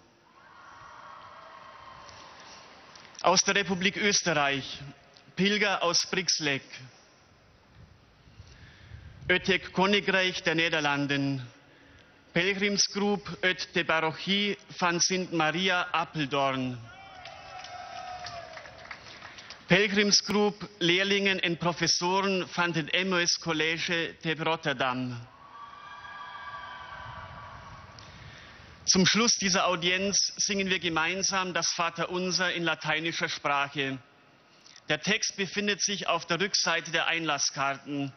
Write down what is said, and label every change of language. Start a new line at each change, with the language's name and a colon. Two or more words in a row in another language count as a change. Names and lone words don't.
German: Aus der Republik Österreich, Pilger aus Brixleck. Ötek Koninkreich der Niederlanden,
Dutch: Pelgrimsgroep uit de Parochie van Sint Maria Apeldoorn. Pelgrimsgroep Leerlingen en Professoren van het Emmaus College te Rotterdam.
German: Zum Schluss dieser Audienz singen wir gemeinsam das Vaterunser in lateinischer Sprache. Der Text befindet sich auf der Rückseite der Einlasskarten.